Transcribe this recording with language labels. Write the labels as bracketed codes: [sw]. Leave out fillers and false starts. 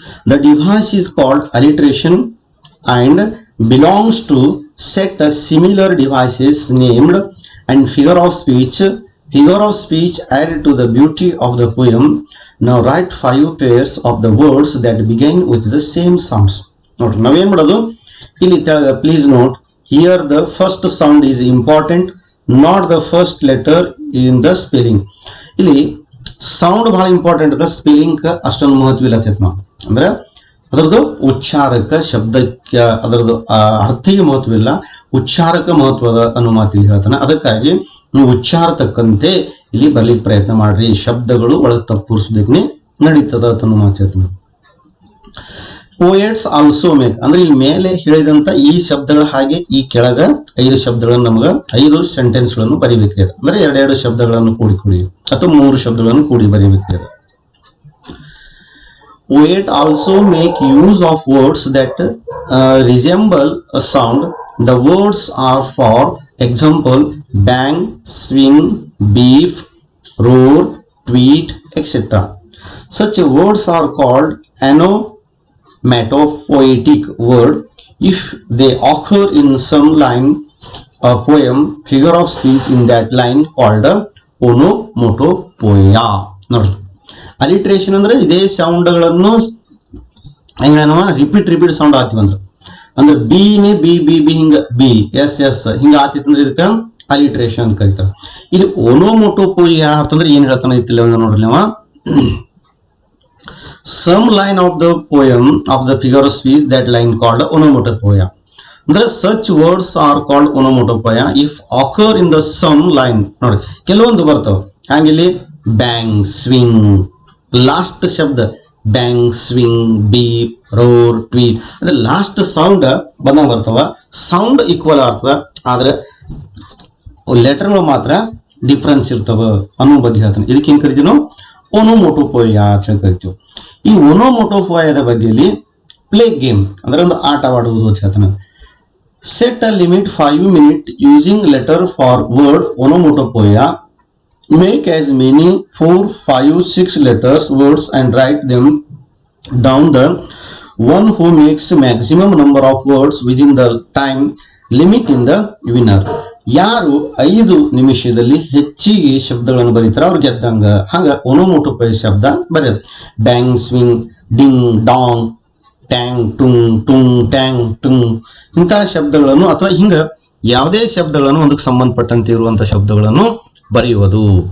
[en] The device is called alliteration and belongs to set of similar devices named and figure of speech added to the beauty of the poem. Now write 5 pairs of the words that begin with the same sounds. Note, [kn] ನಾವೇನ್ ಮಾಡೋದು ಇಲ್ಲಿ [en] please note here the first sound is important, not the first letter in the spelling. [kn] ಇಲ್ಲಿ sound ಬಹಳ important ಅದ, spelling ಅಷ್ಟೊಂದು ಮಹತ್ವ ಇಲ್ಲ ಚೇತನ. ಅಂದ್ರೆ ಅದರದ್ದು ಉಚ್ಚಾರಕ ಶಬ್ದಕ್ಕೆ ಅದರದ್ದು ಅರ್ಥಿಗೆ ಮಹತ್ವವಿಲ್ಲ, ಉಚ್ಚಾರಕ ಮಹತ್ವದ ಅನ್ನೋ ಮಾತಿಗೆ ಹೇಳ್ತಾನೆ. ಅದಕ್ಕಾಗಿ ನೀವು ಉಚ್ಚಾರ ತಕ್ಕಂತೆ ಇಲ್ಲಿ ಬರ್ಲಿಕ್ಕೆ ಪ್ರಯತ್ನ ಮಾಡ್ರಿ. ಶಬ್ದಗಳು ಒಳಗೆ ತಪ್ಪುರಿಸೋದಕ್ಕೆ ನಡೀತದ ಅನ್ನೋ ಮಾತು ಹೇಳ್ತಾನೆ. [en] poets also make [kn] ಅಂದ್ರೆ ಇಲ್ಲಿ ಮೇಲೆ ಹೇಳಿದಂತ ಈ ಶಬ್ದಗಳ ಹಾಗೆ ಈ ಕೆಳಗ 5 ಶಬ್ದಗಳನ್ನು ನಮ್ಗೆ 5 ಸೆಂಟೆನ್ಸ್ಗಳನ್ನು ಬರೀಬೇಕಾಗಿದೆ. ಅಂದ್ರೆ 2 ಶಬ್ದಗಳನ್ನು ಕೂಡಿ ಅಥವಾ 3 ಶಬ್ದಗಳನ್ನು ಕೂಡಿ ಬರೀಬೇಕಾಗಿದೆ. [en] Poet also make use of words that resemble a sound. The words are, for example, bang, swing, beef, roar, tweet, etc. Such words are called onomatopoetic word if they occur in some line of poem, figure of speech in that line called onomatopoeia. [kn] Alliteration ಅಂದ್ರೆ ಇದೇ ಸೌಂಡ್ಗಳನ್ನು ಹೆಂಗ repeat sound ಆತಿವಿ ಅಂದ್ರೆ ಬಿನೇ B B B ಹಿಂಗ B S S ಹಿಂಗ ಆತಿತ್ತಂದ್ರೆ ಇದಕ್ಕೆ alliteration ಅಂತ ಕರೀತಾರೆ. ಇಲ್ಲಿ ಓನೋಮೋಟೋಪೋಯಿಯಾ ಅಂತಂದ್ರೆ ಏನ್ ಹೇಳ್ತಾನೆ ಐತಿಲ್ಲ ನೋಡ್ರಿ ನೀವು. [en] Some line of the poem of the figure of speech that line called onomatopoeia. ಅಂದ್ರೆ such words are called onomatopoeia if occur in the some line. [kn] ನೋಡಿ ಕೆಲವೊಂದು ಬರ್ತಾವ ಹಂಗಿಲ್ಲಿ ಬ್ಯಾಂಗ್ ಸ್ವಿಂಗ್ ಲಾಸ್ಟ್ ಶಬ್ದ ಬ್ಯಾಂಗ್ ಸ್ವಿಂಗ್ ಬೀಪ್ ರೋರ್ ಟ್ವೀಟ್ ಅಂದ್ರೆ last sound ಬಂದಂಗ ಬರ್ತಾವ. Sound equal ಆಗ್ತದ ಆದ್ರೆ ಲೆಟರ್ಗಳು ಮಾತ್ರ ಡಿಫ್ರೆನ್ಸ್ ಇರ್ತವ ಅನ್ನೋ ಬಗ್ಗೆ ಹೇಳ್ತಾನೆ. ಇದಕ್ಕೆ ಏನ್ ಕರಿತೀವಿ ನಾವು ಓನೋಮೋಟೋಪೋಯಿಯಾ ಅಂತ ಹೇಳಿ ಕರಿತೀವಿ. ಈ ಓನೋಮೋಟೋಪೋಯಿಯಾದ ಬಗ್ಗೆಯಲ್ಲಿ ಪ್ಲೇ ಗೇಮ್ ಅಂದ್ರೆ ಒಂದು ಆಟವಾಡುವುದು ಅಂತ ಹೇಳ್ತಾನೆ. [en] Set a limit 5 minutes using letter for word onomatopoeia. Make as many 4, 5, 6 letters words and write them down. The one who makes maximum number of words within the time limit in the winner. [kn] ಯಾರು 5 ನಿಮಿಷದಲ್ಲಿ ಹೆಚ್ಚಿಗೆ ಶಬ್ದಗಳನ್ನು ಬರೀತಾರ ಅವ್ರು ಗೆದ್ದಂಗ. ಹಂಗ ಓನೋಮೋಟೋಪೋಯಿಯಾ ಶಬ್ದ ಬರೆಯೋದು. Bang swing ding ಡಾಂಗ್ Tang ಟುಂಗ್ ಟುಂಗ್ Tang ಟುಂಗ್ ಇಂತಹ ಶಬ್ದಗಳನ್ನು ಅಥವಾ ಹಿಂಗ ಯಾವುದೇ ಶಬ್ದಗಳನ್ನು ಒಂದಕ್ಕೆ ಸಂಬಂಧಪಟ್ಟಂತೆ ಇರುವಂತಹ ಶಬ್ದಗಳನ್ನು ಬರೆಯುವುದು.